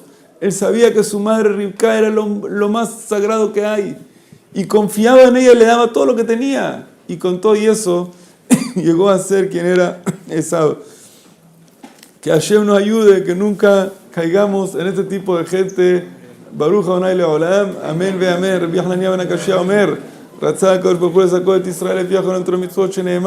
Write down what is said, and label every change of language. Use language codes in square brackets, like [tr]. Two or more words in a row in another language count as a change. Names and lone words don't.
[es] Él sabía que su madre Rivka era lo más sagrado que hay. Y confiaba en ella, le daba todo lo que tenía. Y con todo y eso, llegó a ser quien era Esaú. Que Hashem nos ayude, que nunca caigamos en este tipo de gente. [he] ברוך אדוני לעולם. אמן ואמן. רבי חנניה בן עקשיא אומר. רצה הקדוש ברוך הוא לזכות את ישראל לפי אחרון תורה מצוות שנאמר